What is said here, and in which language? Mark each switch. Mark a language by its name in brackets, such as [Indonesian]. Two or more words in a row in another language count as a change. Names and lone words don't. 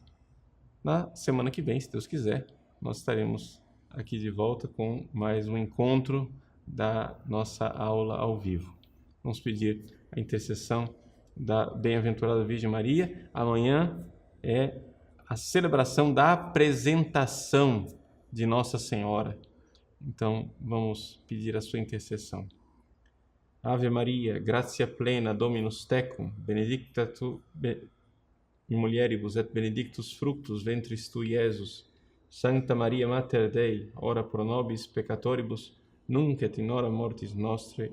[Portuguese] Na semana que vem, se Deus quiser, nós estaremos aqui de volta com mais um encontro da nossa aula ao vivo. Vamos pedir a intercessão da Bem-aventurada Virgem Maria. Amanhã é a celebração da apresentação de Nossa Senhora. Então, vamos pedir a sua intercessão. [Latin] Ave Maria, gratia plena, Dominus tecum, benedicta tu in mulieribus et benedictus fructus ventris tui, Iesus. Sancta Maria Mater Dei, ora pro nobis peccatoribus, nunc et in hora mortis nostre.